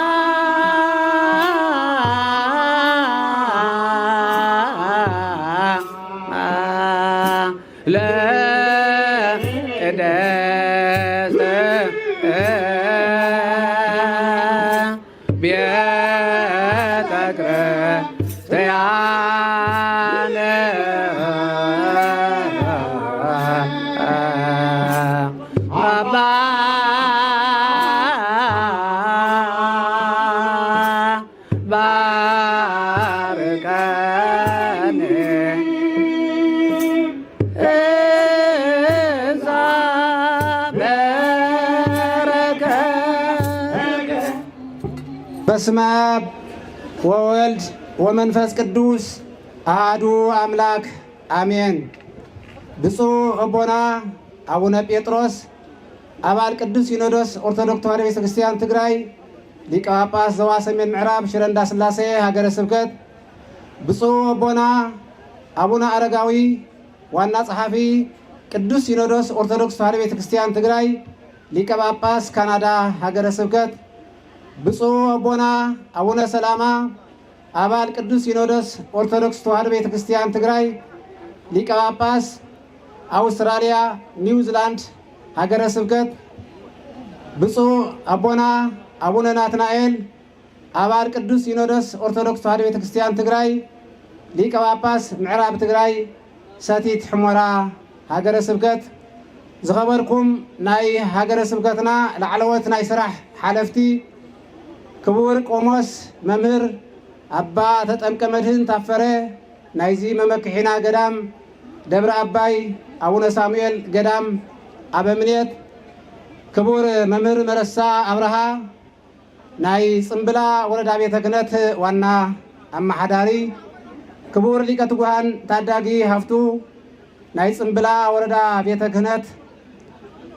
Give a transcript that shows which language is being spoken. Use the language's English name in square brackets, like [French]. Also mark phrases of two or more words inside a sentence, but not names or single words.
[Geez] ለቅድስት ቤተ ክርስቲያን አባ ባርከኒ እንሳ በረከከ በስመ አብ ወወልድ ወመንፈስ ቅዱስ አሐዱ አምላክ አሜን። [Tigrinya] ብፁዕ አቡነ አቡነ ጴጥሮስ አባል ቅዱስ ሲኖዶስ ኦርቶዶክስ ተዋሕዶ ቤተክርስቲያን ትግራይ ሊቀ ጳጳስ ዘዋሰሜን ምዕራብ ሽረ እንዳስላሴ ሀገረ ስብከት፣ ብፁዕ አቡነ አቡነ አረጋዊ ዋና ጸሐፊ ቅዱስ ሲኖዶስ ኦርቶዶክስ ተዋሕዶ ቤተክርስቲያን ትግራይ ሊቀ ጳጳስ ካናዳ ሀገረ ስብከት፣ ብፁዕ አቡነ አቡነ ሰላማ አባል ቅዱስ ሲኖዶስ ኦርቶዶክስ ተዋሕዶ ቤተክርስቲያን ትግራይ ሊቀ ጳጳስ አውስትራሊያ ኒውዚላንድ ሀገረ ስብከት፣ ብፁዕ አቡነ አቡነ ናትናኤል አባል ቅዱስ ሲኖዶስ ኦርቶዶክስ ተዋሕዶ ቤተክርስቲያን ትግራይ ሊቀ ጳጳስ ምዕራብ ትግራይ ሰቲት ሕሞራ ሀገረ ስብከት፣ ዝኸበርኩም ናይ ሀገረ ስብከትና ላዕለወት ናይ ስራሕ ሓለፍቲ ክቡር ቆሞስ መምህር አባ ተጠምቀ መድህን ታፈረ ናይዚ መመክሒና ገዳም ደብረ አባይ አቡነ ሳሙኤል ገዳም አበምኔት፣ ክቡር መምህር መረሳ አብርሃ ናይ ጽምብላ ወረዳ ቤተ ክህነት ዋና አማሓዳሪ፣ ክቡር ሊቀ ትጉሃን ታዳጊ ሃፍቱ ናይ ጽምብላ ወረዳ ቤተ ክህነት